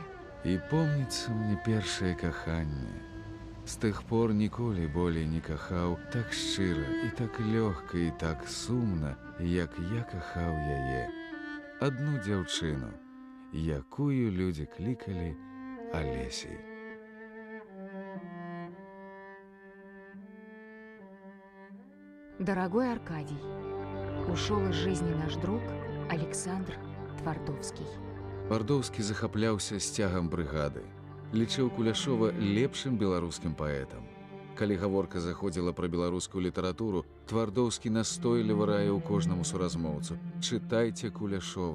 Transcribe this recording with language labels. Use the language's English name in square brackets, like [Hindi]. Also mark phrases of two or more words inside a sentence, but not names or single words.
[Belarusian] І помніцца мне першае каханне. З тых пор ніколі болей не кахаў так шчыра і так лёгка і так сумна, як я кахаў яе. Адну дзяўчыну, якую людзі клікалі Алесей. [Russian] Дорогой Аркадий, ушел из жизни наш друг, Александр Твардовскі. [Belarusian] Твардовскі захапляўся сцягам брыгады. Лічыў Куляшова лепшым беларускім паэтам. Калі гаворка заходзіла пра беларускую літаратуру, Твардовскі настойліва раіў кожнаму суразмоўцу: чытайце Куляшова.